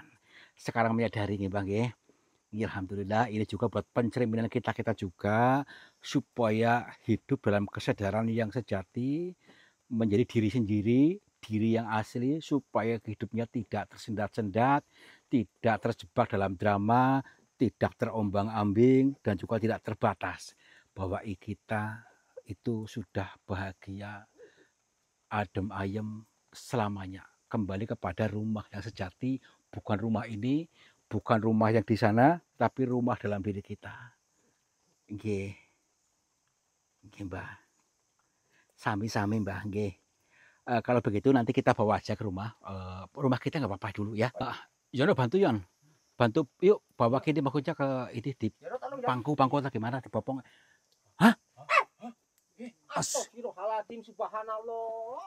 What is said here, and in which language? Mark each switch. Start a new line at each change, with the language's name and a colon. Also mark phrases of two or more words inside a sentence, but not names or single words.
Indonesian: Sekarang menyadari nih Bang ya. Alhamdulillah, ini juga buat pencerminan kita juga, supaya hidup dalam kesadaran yang sejati, menjadi diri sendiri, diri yang asli, supaya hidupnya tidak tersendat-sendat, tidak terjebak dalam drama, tidak terombang-ambing, dan juga tidak terbatas. Bahwa kita itu sudah bahagia,
Javanese: adem ayem
Indonesian: selamanya. Kembali kepada rumah yang sejati, bukan rumah ini, bukan rumah yang di sana, tapi rumah dalam diri kita.
Javanese: Nggih. Nggih, Mbah. Sami-sami, Mbah, nggih.
Indonesian: Kalau begitu nanti kita bawa aja ke rumah. Rumah kita nggak apa-apa dulu ya. Yono bantu Yon. Bantu yuk bawa kini maksudnya ke ini di pangku atau gimana dipopong. Hah?
Arabic: Astagfirullahaladzim, subhanallah.